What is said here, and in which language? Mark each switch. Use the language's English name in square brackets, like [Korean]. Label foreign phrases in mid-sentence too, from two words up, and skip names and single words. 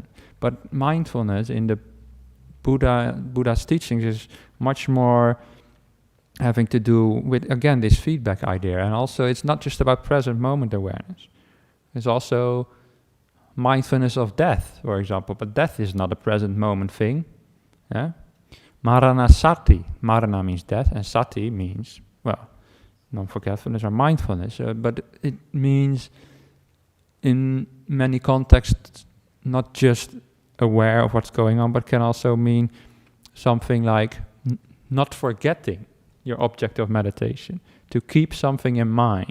[English] But mindfulness in the Buddha's teachings is much more having to do with, again, this feedback idea. And also it's not just about present moment awareness. It's also mindfulness of death, for example. But death is not a present moment thing. Yeah? [Pali] Marana sati. [English] Marana means death, and sati means, well, non-forgetfulness or mindfulness. But it means, in many contexts, not just aware of what's going on, but can also mean something like not forgetting your object of meditation, to keep something in mind.